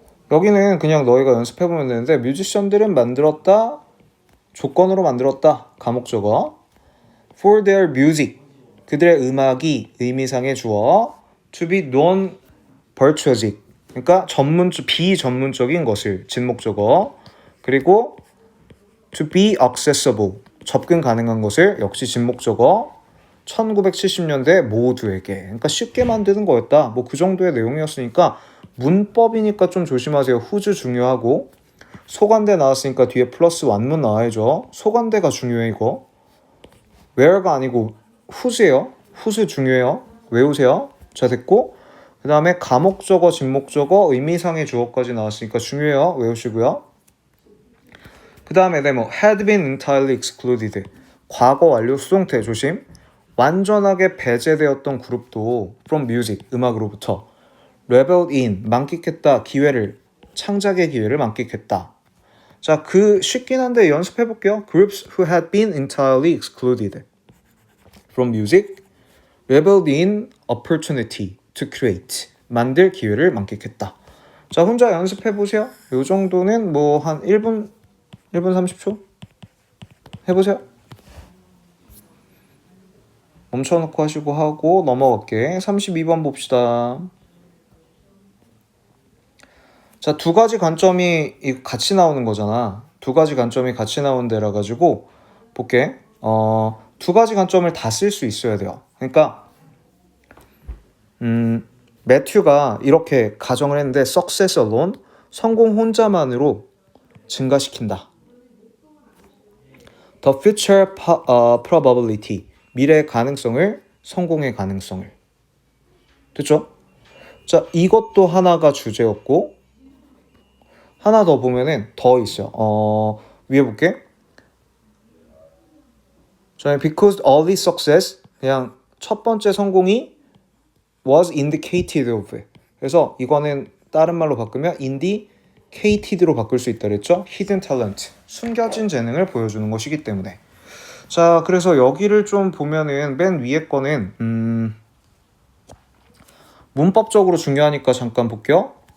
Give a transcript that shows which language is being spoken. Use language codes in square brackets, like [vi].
[ko] 여기는 그냥 너희가 연습해보면 되는데 뮤지션들은 만들었다. 조건으로 만들었다. 가목적어. [en] For their music. [ko] 그들의 음악이 의미상의 주어. [en] To be non-virtuosic. [ko] 그러니까 비전문적인 것을. 진목적어. 그리고 [en] to be accessible. [ko] 접근 가능한 것을. 역시 진목적어. 1970년대 모두에게. 그러니까 쉽게 만드는 거였다. 그 정도의 내용이었으니까 문법이니까 좀 조심하세요. whose 중요하고 소관대 나왔으니까 뒤에 플러스 완문 나와야죠. 소관대가 중요해 이거. where가 아니고 whose예요. whose 중요해요. 외우세요. 자, 됐고 그 다음에 가목적어, 진목적어, 의미상의 주어까지 나왔으니까 중요해요. 외우시고요. 그 다음에 [en] had been entirely excluded. [ko] 과거 완료 수동태 조심. 완전하게 배제되었던 그룹도 [en] from music, [ko] 음악으로부터 [en] reveled in, [ko] 만끽했다, 창작의 기회를 만끽했다. 자, 쉽긴 한데 연습해볼게요. [en] Groups who had been entirely excluded from music, reveled in opportunity to create, [ko] 만들 기회를 만끽했다. 자, 혼자 연습해보세요. 요 정도는 한 1분 30초? 해보세요. 멈춰놓고 하고 넘어갈게. 32번 봅시다. 자, 2가지 관점이 같이 나오는 거잖아. 2가지 관점이 같이 나온 데라 가지고 볼게. 2가지 관점을 다 쓸 수 있어야 돼요. 그러니까 매튜가 이렇게 가정을 했는데 [en] success alone, [ko] 성공 혼자만으로 증가시킨다. [en] The future probability, [ko] 미래의 가능성을, 성공의 가능성을. 됐죠? 자, 이것도 하나가 주제였고 하나 더 보면은 더 있어요. 위에 볼게. [en] 자, because early success, [ko] 그냥 첫 번째 성공이 [en] was indicated of. [ko] 그래서 이거는 다른 말로 바꾸면 indicated로 바꿀 수 있다 그랬죠? [en] hidden talent, [ko] 숨겨진 재능을 보여주는 것이기 때문에. 자, 그래서 여기를 좀 보면은 맨 위에 거는 문법적으로 중요하니까 잠깐 볼게요.